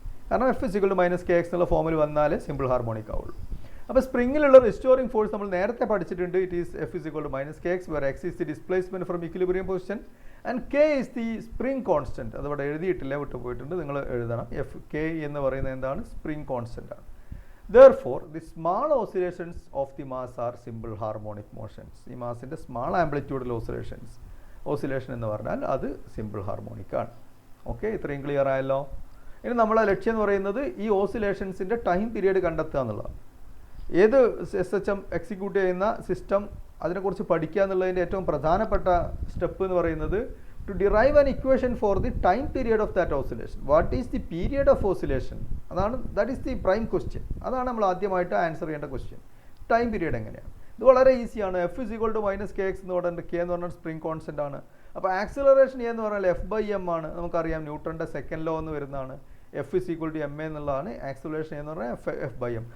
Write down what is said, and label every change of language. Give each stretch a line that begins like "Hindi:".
Malayalam: കാരണം F = -kx എന്നുള്ള ഫോമിൽ വന്നാലേ സിമ്പിൾ ഹാർമോണിക് ആവുള്ളൂ. അപ്പോൾ സ്പ്രിങ്ങിലുള്ള റിസ്റ്റോറിംഗ് ഫോഴ്സ് നമ്മൾ നേരത്തെ പഠിച്ചിട്ടുണ്ട്.
English: It is F = -kx where x is the displacement from equilibrium position and k is the spring constant.
Malayalam: അതവിടെ എഴുതിയിട്ടില്ല, വിട്ടുപോയിട്ടുണ്ട്, നിങ്ങൾ എഴുതണം. k എന്ന് പറയുന്നത് എന്താണ്? സ്പ്രിങ് കോൺസ്റ്റന്റ് ആണ്.
English: Therefore, the small oscillations of the mass are simple harmonic motions.
Malayalam: ഈ മാസിൻ്റെ small ആംപ്ലിറ്റ്യൂഡിൽ oscillation എന്ന് പറഞ്ഞാൽ അത് സിമ്പിൾ ഹാർമോണിക് ആണ്. ഓക്കെ, ഇത്രയും ക്ലിയർ ആയല്ലോ. ഇനി നമ്മളെ ലക്ഷ്യം എന്ന് പറയുന്നത് ഈ ഓസിലേഷൻസിൻ്റെ ടൈം പീരീഡ് കണ്ടെത്തുക എന്നുള്ളതാണ്. ഏത് SHM എക്സിക്യൂട്ട് ചെയ്യുന്ന സിസ്റ്റം അതിനെക്കുറിച്ച് പഠിക്കുക എന്നുള്ളതിൻ്റെ ഏറ്റവും പ്രധാനപ്പെട്ട സ്റ്റെപ്പ് എന്ന് പറയുന്നത്
English: to derive an equation for the time period of that oscillation. What is the period of oscillation? that is the prime question.
Malayalam: അതാണ് നമ്മൾ ആദ്യമായിട്ട് ആൻസർ ചെയ്യേണ്ട ക്വസ്റ്റ്യൻ. ടൈം പീരീഡ് എങ്ങനെയാണ്? ഇത് വളരെ ഈസിയാണ്. F is equal to minus K X എന്ന് പറഞ്ഞിട്ട് കെ എന്ന് പറഞ്ഞാൽ സ്പ്രിംഗ് കോൺസ്റ്റന്റ് ആണ്. അപ്പോൾ ആക്സിലറേഷൻ എന്ന് പറഞ്ഞാൽ എഫ് ബൈ എം ആണ്. നമുക്കറിയാം ന്യൂട്ടന്റെ സെക്കൻഡ് ലോ എന്ന് വരുന്നതാണ്. F is equal to M A എന്നുള്ളതാണ് ആക്സിലറേഷൻ എന്ന് പറഞ്ഞാൽ എഫ് ബൈ എം.